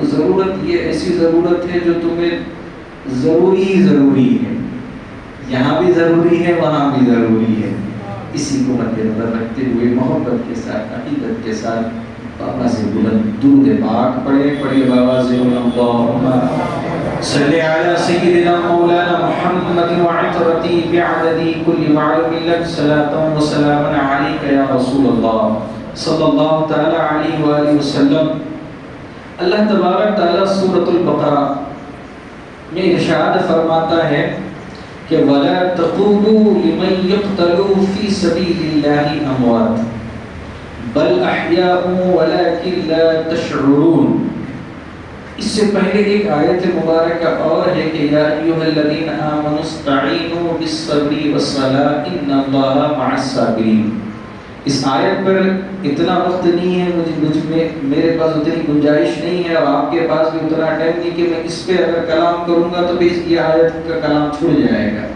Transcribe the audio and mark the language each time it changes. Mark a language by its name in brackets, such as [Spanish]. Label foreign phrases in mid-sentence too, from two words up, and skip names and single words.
[Urdu] ضرورت یہ ایسی ضرورت ہے جو تمہیں ضروری ہے، یہاں بھی ضروری ہے، وہاں بھی ضروری ہے. اسی کو مد نظر رکھتے ہوئے محبت کے ساتھ، عقیدت کے ساتھ بابا سے بلند درود پاک پڑھے بابا سے [Arabic] اللہم صلی علی سیدنا مولانا محمد وعطرتی بعددی کل معلوم لک صلاة و سلام علیک یا رسول اللہ صلی اللہ تعالی علیہ وآلہ وسلم. [Urdu] اللہ تبارک تعالی سورۃ البقرہ میں ارشاد فرماتا ہے کہ [Arabic] وَلَا تَقُولُوا لِمَنْ يُقْتَلُوا فِي سَبِيلِ اللَّهِ أَمْوَاتٌ بَلْ أَحْيَاءٌ وَلَكِنْ لَا تَشْعُرُونَ. [Urdu] اس سے پہلے ایک آیت مبارکہ اور ہے کہ [Arabic] یا ایھا الذین آمنوا استعینوا بالصبر والصلاۃ ان اللہ مع الصابرین. [Urdu] اس آیت پر اتنا وقت نہیں ہے، میرے پاس اتنی گنجائش نہیں ہے، اور آپ کے پاس بھی اتنا ٹائم نہیں کہ میں اس پہ اگر کلام کروں گا تو بھی یہ آیت کا کلام چھوڑ جائے گا.